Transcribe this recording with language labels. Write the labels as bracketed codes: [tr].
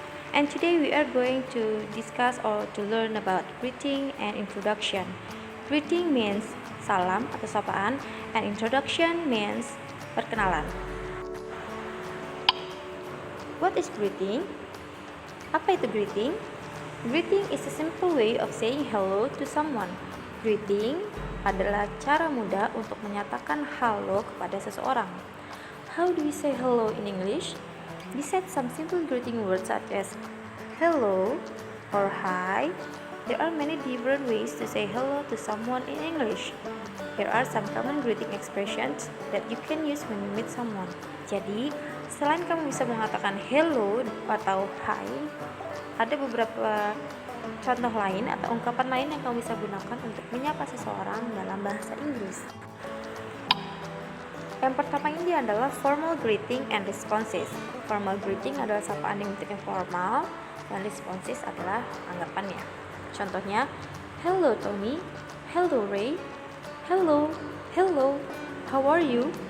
[en] And today we are going to discuss or to learn about greeting and introduction. Greeting means [id] salam atau sapaan, [en] and introduction means [id] perkenalan. [en] What is greeting? [id] Apa itu [en] greeting? Greeting is a simple way of saying hello to someone. [id] Greeting adalah cara mudah untuk menyatakan halo kepada seseorang. [en] How do we say hello in English? Besides some simple greeting words such as hello or hi, there are many different ways to say hello to someone in English. Here are some common greeting expressions that you can use when you meet someone. [id] Jadi, selain kamu bisa mengatakan hello atau hi, ada beberapa contoh lain atau ungkapan lain yang kamu bisa gunakan untuk menyapa seseorang dalam bahasa Inggris. Yang pertama ini adalah [en] formal greeting and responses. [id] Formal greeting adalah sapaan yang bentuknya formal, dan responses adalah tanggapannya. Contohnya, [en] hello Tommy, hello Ray, hello, how are you?